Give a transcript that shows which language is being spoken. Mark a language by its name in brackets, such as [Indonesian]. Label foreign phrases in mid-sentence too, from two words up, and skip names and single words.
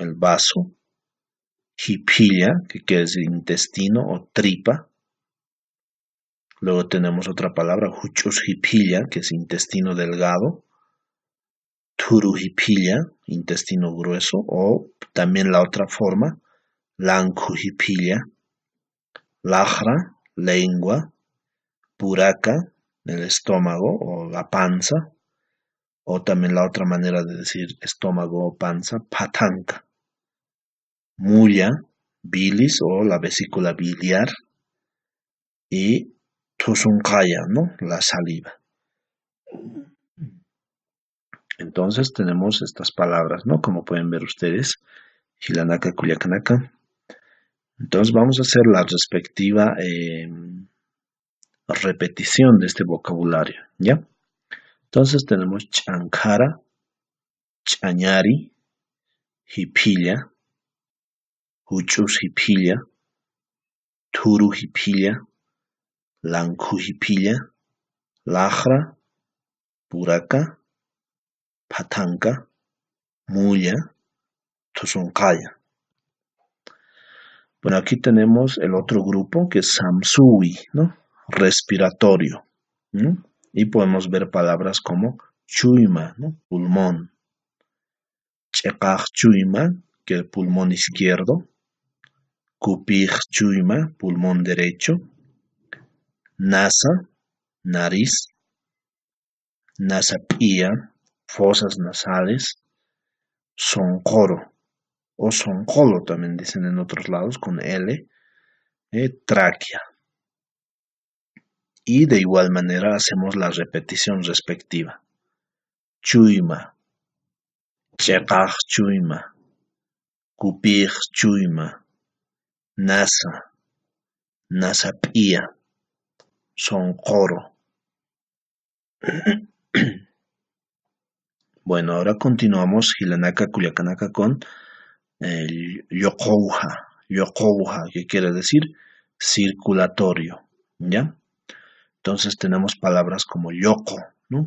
[Spanish] El vaso, hipilla, que quiere decir intestino o tripa. Luego tenemos otra palabra, huchusjipilla, que es intestino delgado, turujipilla, intestino grueso, o también la otra forma, [Aymara] lankujipilla, lajra, [Spanish] lengua, puraca, el estómago o la panza, o también la otra manera de decir estómago o panza, patanca, mulla, bilis o la vesícula biliar, y tusuncaya, ¿no? La saliva. Entonces tenemos estas palabras, ¿no? Como pueden ver ustedes, [Aymara] Hilanaka, Culiacanaka. [Spanish] Entonces vamos a hacer la respectiva repetición de este vocabulario, ¿ya? Entonces tenemos [Aymara] chankara, chañari, hipilla, huchus hipilla, turu hipilla, lanku hipilla, lajra, puraca, patanca, mulla, tusuncaya. [Spanish] Bueno, aquí tenemos el otro grupo que es samsui, ¿no? Respiratorio. ¿No? Y podemos ver palabras como chuima, ¿no? Pulmón. [Aymara] Chekaj chuima, [Spanish] que es el pulmón izquierdo. [Aymara] Kupij chuima, [Spanish] pulmón derecho. Nasa, nariz. Nasapía, fosas nasales. Soncoro, o soncolo también dicen en otros lados con L. Tráquea. Y de igual manera hacemos la repetición respectiva. [Aymara] Chuima, chekaj chuima, kupij chuima, nasa, nasapía, soncoro. [Spanish] Bueno, ahora continuamos [Aymara] Hilanaka Culiacanaka [Spanish] con Yokouja, que quiere decir circulatorio, ¿ya? Entonces tenemos palabras como yoko, ¿no?